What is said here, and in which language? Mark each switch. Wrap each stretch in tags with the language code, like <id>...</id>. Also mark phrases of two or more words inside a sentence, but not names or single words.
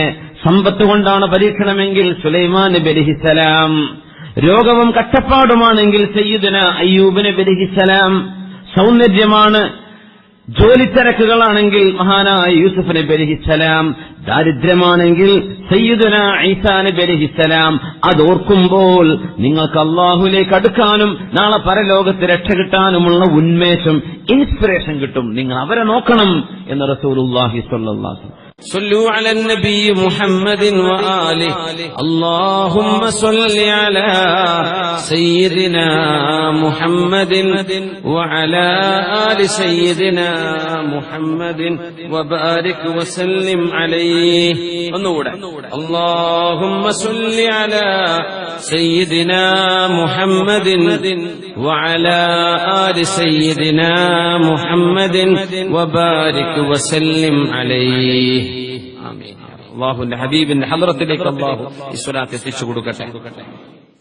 <ml>സമ്പത്ത് കൊണ്ടാണ് പരീക്ഷണമെങ്കിൽ സുലൈമാൻ നബി അലൈഹിസ്സലാം, രോഗവും കഷ്ടപ്പാടുമാണെങ്കിൽ സയ്യിദുന അയ്യൂബ് നബി അലൈഹിസ്സലാം, സൗന്ദര്യമാണ് ജോലിത്തിരക്കുകളാണെങ്കിൽ മഹാനായ യൂസുഫ് നബി അലൈഹിസ്സലാം, ദാരിദ്ര്യമാണെങ്കിൽ സയ്യിദുന ഈസാ നബി അലൈഹിസ്സലാം. അതോർക്കുമ്പോൾ നിങ്ങൾക്ക് അല്ലാഹുവിലേക്ക് അടുക്കാനും നാളെ പരലോകത്ത് രക്ഷ കിട്ടാനുമുള്ള ഉന്മേഷം, ഇൻസ്പിറേഷൻ കിട്ടും. നിങ്ങൾ അവരെ നോക്കണം എന്ന് റസൂലുള്ളാഹി</ml> <ar>صلى الله عليه وسلم. صلوا على النبي محمد وآله اللهم صل على سيدنا محمد وعلى آل سيدنا محمد وبارك وسلم عليه. اللهم صل على سيدنا محمد وعلى آل سيدنا محمد وبارك وسلم عليه.</ar> <ml>ആമീൻ. അല്ലാഹുവിന്റെ ഹബീബിന്റെ ഹദ്റത്തിലേക്ക് അല്ലാഹു ഈ സ്വലാത്ത് എത്തിച്ചു കൊടുക്കട്ടെ.</ml>